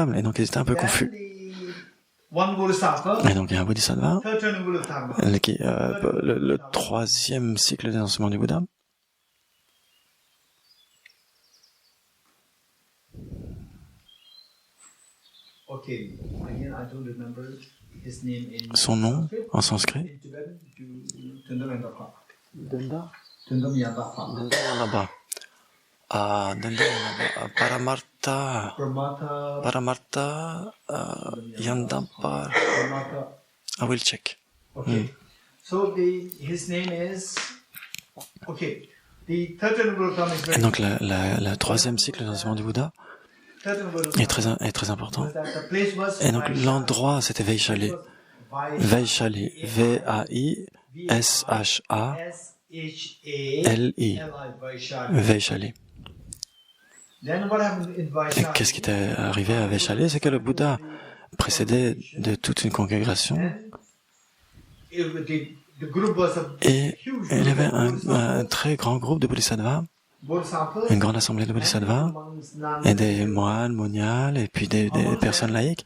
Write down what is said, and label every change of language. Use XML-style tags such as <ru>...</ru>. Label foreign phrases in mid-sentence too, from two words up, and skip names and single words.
<fr>Et donc, ils étaient un peu confus. Et donc il y a un bodhisattva, le troisième cycle des enseignements du Bouddha. Son nom en sanskrit? Danda. Paramartha Yandapa.</fr> <en>I will check. Okay. So his name is. Okay. The third Buddha is very.</en> <fr>Et donc le troisième cycle d'enseignement du Bouddha est très important. Et donc l'endroit c'était Vaishali. Vaishali. V-A-I-S-H-A-L-I. Vaishali. Et qu'est-ce qui était arrivé à Vaishali? C'est que le Bouddha précédait de toute une congrégation et il y avait un très grand groupe de bodhisattvas, une grande assemblée de bodhisattvas et des moines, moniales et puis des personnes laïques.</fr>